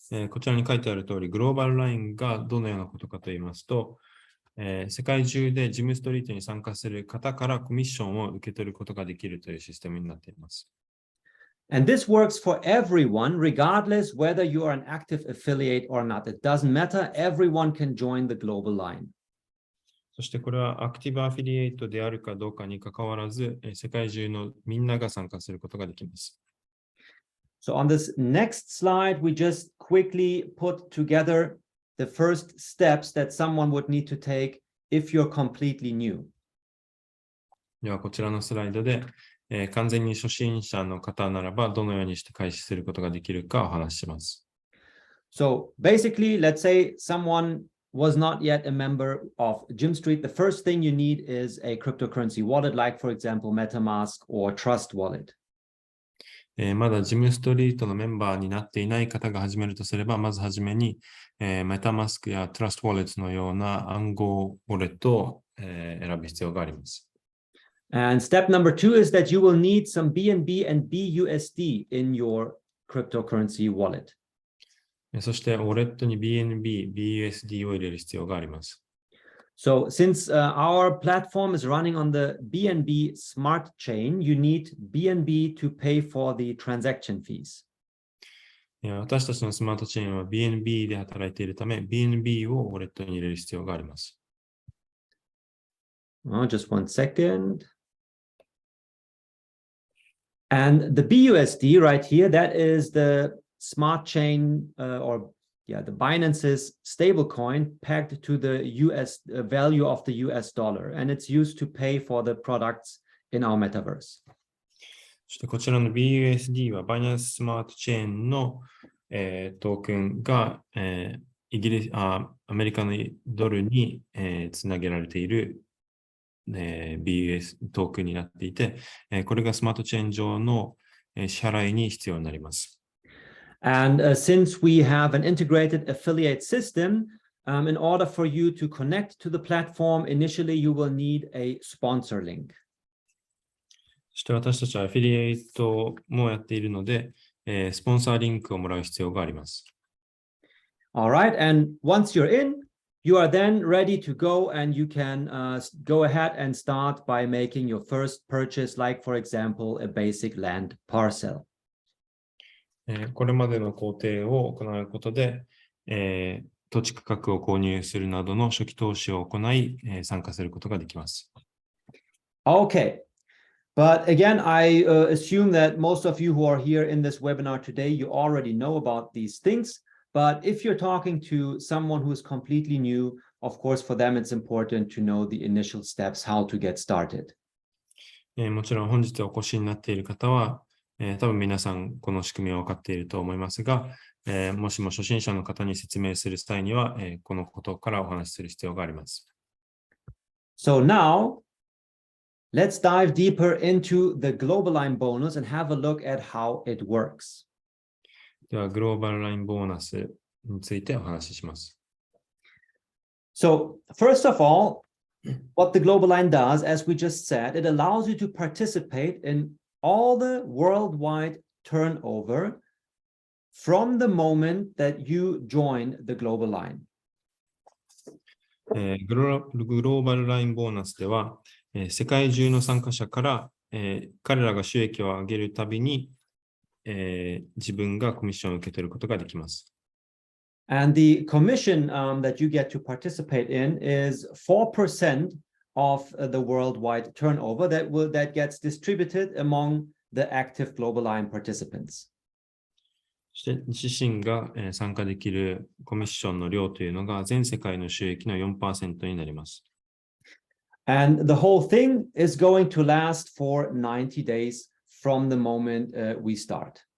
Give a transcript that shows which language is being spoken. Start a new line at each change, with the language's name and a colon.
Japanese: こちらに書いてある通り、グローバルラインがどのようなことかと言いますと、世界中でジムストリートに参加する方からコミッションを受け取ることができるというシステムになっています。
English: And this works for everyone, regardless whether you are an active affiliate or not. It doesn't matter. Everyone can join the global line.
Japanese: そしてこれはアクティブアフィリエイトであるかどうかにかかわらず、世界中のみんなが参加することができます。
English: So on this next slide, we just quickly put together the first steps that someone would need to take if you're completely new.
Japanese: ではこちらのスライドで、完全に初心者の方ならばどのようにして開始することができるかお話しします。
English: So basically, let's say someone was not yet a member of Jim Street. The first thing you need is a cryptocurrency wallet, like for example, MetaMask or Trust Wallet.
Japanese: まだジムストリートのメンバーになっていない方が始めるとすれば、まずはじめに、MetaMask や Trust Wallet のような暗号ウォレットを、選ぶ必要があります。
English: And step number 2 is that you will need some BNB and BUSD in your cryptocurrency wallet.
Japanese: そして、ウォレットに BNB、BUSD を入れる必要があります。
English: So since our platform is running on the BNB smart chain, you need BNB to pay for the transaction fees.
Japanese: 私たちのスマートチェーンは BNB で働いているため、BNB をウォレットに入れる必要があります。
English: Just one second. And the BUSD right here, that is the smart chain the Binance's stablecoin pegged to the US value of the US dollar, and it's used to pay for the products in our metaverse.
Japanese: そしてこちらの BUSD は Binance スマートチェーンの、トークンが、アメリカのドルに、つなげられている、BUS トークンになっていて、これがスマートチェーン上の、支払いに必要になります。
English: And since we have an integrated affiliate system, in order for you to connect to the platform, initially you will need a sponsor link.
Japanese: そして私たちはアフィリエイトもやっているので、スポンサーリンクをもらう必要があります。
English: All right, and once you're in, you are then ready to go, and you can go ahead and start by making your first purchase, like for example, a basic land parcel.
Japanese: これまでの工程を行うことで、土地区画を購入するなどの初期投資を行い、参加することができます。
English: Okay. But again, I assume that most of you who are here in this webinar today, you already know about these things. But if you're talking to someone who is completely new, of course, for them, it's important to know the initial steps, how to get started.
Japanese: もちろん本日お越しになっている方は、多分皆さんこの仕組みは分かっていると思いますが、もしも初心者の方に説明する際には、このことからお話しする必要があります。
English: So now, let's dive deeper into the global line bonus and have a look at how it works.
Japanese: では、グローバルラインボーナスについてお話しします。
English: So, first of all, what the global line does, as we just said, it allows you to participate in all the worldwide turnover from the moment that you join the global line.
Japanese: グローバルラインボーナスでは、世界中の参加者から、彼らが収益を上げるたびに、自分がコミッションを受け取ることができます。
English: And the commission that you get to participate in is 4% of the worldwide turnover that gets distributed among the active global line participants.
Japanese: そして自身が参加できるコミッションの量というのが全世界の収益の 4% になります。
English: And the whole thing is going to last for 90 days from the moment we start.